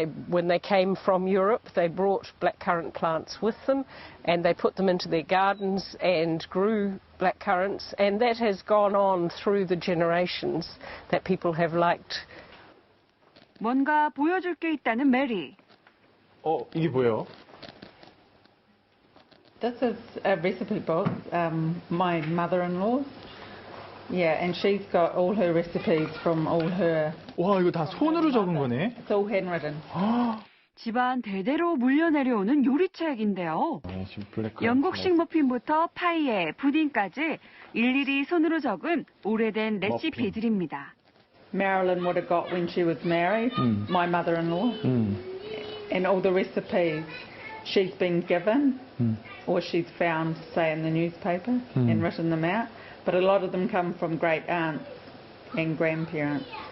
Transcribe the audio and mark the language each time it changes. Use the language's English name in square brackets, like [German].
[English] When they came from Europe, they brought blackcurrant plants with them, and they put them into their gardens and grew blackcurrants, and that has gone on through the generations that people have liked. [Korean] 뭔가 보여줄 게 있다는 메리. 이게 뭐예요? [English] This is a recipe book, my mother-in-law's. Yeah, and she's got all her recipes from all her... [Korean] 와, 이거 다 손으로 적은 거네. [English] It's all handwritten. [Korean] 집안 대대로 물려내려오는 요리책인데요. 영국식 머핀부터 파이에 부딩까지 일일이 손으로 적은 오래된 레시피들입니다. [English] Marilyn would have got when she was married, my mother-in-law. And all the recipes she's been given or she's found, say, in the newspaper and written them out. But a lot of them come from great aunts and grandparents.